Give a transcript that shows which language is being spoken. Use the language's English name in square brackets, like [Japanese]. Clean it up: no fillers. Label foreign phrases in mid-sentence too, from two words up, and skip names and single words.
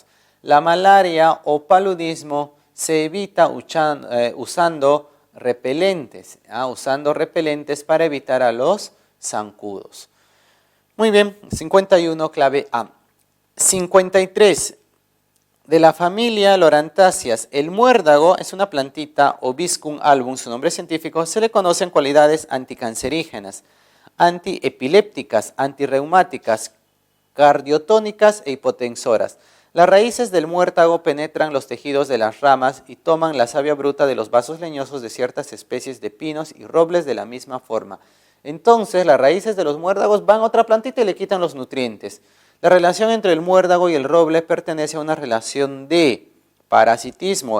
[Spanish] La malaria o paludismo se evita usando repelentes, usando repelentes para evitar a los zancudos. Muy bien, 51, clave A. 53. De la familia Lorantáceas, el muérdago es una plantita, Obiscum album, su nombre científico, se le conocen cualidades anticancerígenas, antiepilépticas, antirreumáticas, cardiotónicas e hipotensoras. Las raíces del muérdago penetran los tejidos de las ramas y toman la savia bruta de los vasos leñosos de ciertas especies de pinos y robles de la misma forma. Entonces, las raíces de los muérdagos van a otra plantita y le quitan los nutrientes. La relación entre el muérdago y el roble pertenece a una relación de parasitismo.